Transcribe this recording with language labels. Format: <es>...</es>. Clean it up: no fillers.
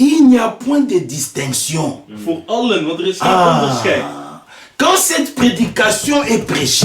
<fr>Il n'y a point de distinction.</fr> <nl>Voor allen, want er is geen onderscheid.</nl> <fr>Quand cette prédication est prêchée,</fr>